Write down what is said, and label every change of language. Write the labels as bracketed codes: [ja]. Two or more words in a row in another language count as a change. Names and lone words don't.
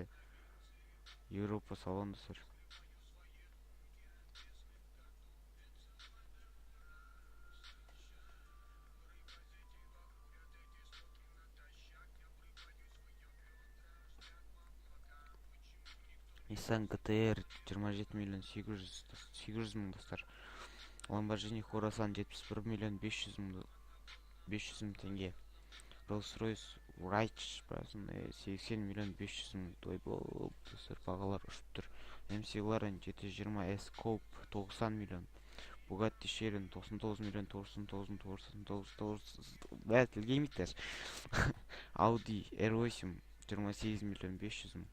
[kk] Европа салон достар. Nissan GT-R 27 миллион 800 мың достар. Lamborghini Horasan 71 миллион 500 мың теңге. Rolls-Royce Wraith 80 миллион 500 мың. Той болып достар, бағалар ұшып тұр. MC Laren 720 S Coupe 90 миллион. Bugatti Chiron 99 миллион 999. Бәрі тілге емейттер. Audi R8 28 миллион 500 мың.